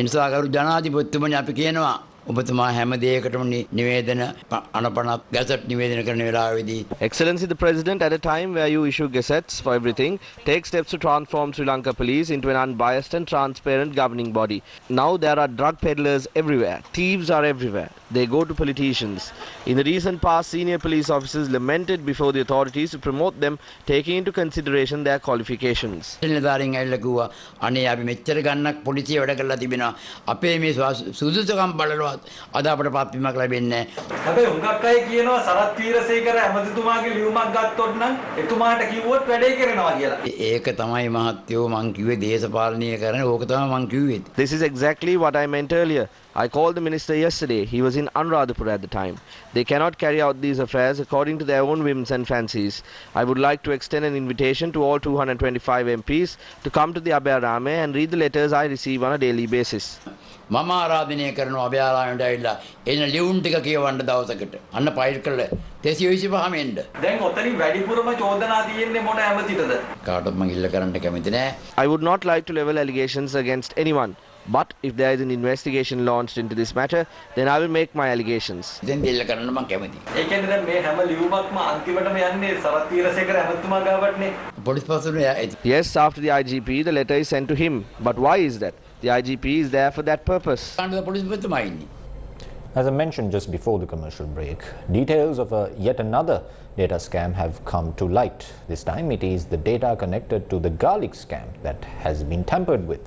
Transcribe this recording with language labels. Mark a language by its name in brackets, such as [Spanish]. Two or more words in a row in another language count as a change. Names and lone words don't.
[English] Excellency the President, at a time where you issue gazettes for everything, take steps to transform Sri Lanka Police into an unbiased and transparent governing body. Now there are drug peddlers everywhere. Thieves are everywhere. They go to politicians. In the recent past, senior police officers lamented before the authorities to promote them, taking into consideration their qualifications. [Sinhala] හැබැයි හුඟක් අය කියනවා සරත් වීරසේකර ඇමතිතුමාගේ ලියුමක් ගත්තොත් නම් එතුමාට කිව්වොත් වැඩේ කරනවා කියලා. ඒක තමයි මහත්තයෝ මං කිව්වේ දේශපාලනීය කරන්නේ ඕක තමයි මං කිව්වේ. [English] This is exactly what I meant earlier. I called the minister yesterday. He was in Anuradhapura at the time. They cannot carry out these affairs according to their own whims and fancies. I would like to extend an invitation to all 225 MPs to come to the Abhyarame and read the letters I receive on a daily basis. [Sinhala] මම ආරාධනය කරනවා අභයාරාමයට ඇවිල්ලා එන ලියුම් ටික කියවන්න දවසකට. අන්න ෆයිල් කරලා 225 එන්න. දැන් ඔතනින් වැඩිපුරම චෝදනා තියෙන්නේ මොන ඇමතිටද? කාටවත් මම ඉල්ල කරන්න කැමති නෑ. [English] I would not like to level allegations against anyone. But if there is an investigation launched into this matter, then I will make my allegations. [Sinhala] දැන් ඉල්ල කරන්න මම කැමතියි. ඒ කියන්නේ දැන් මේ හැම ලියුමක්ම අන්තිමටම යන්නේ සරත් වීරසේකර ඇමතිතුමා ගාවටනේ. පොලිස් පස්සෙන් [English] Yes, after the IGP, the letter is sent to him. But why is that? The IGP is there for that purpose. As I mentioned just before the commercial break, details of yet another data scam have come to light. This time it is the data connected to the garlic scam that has been tampered with.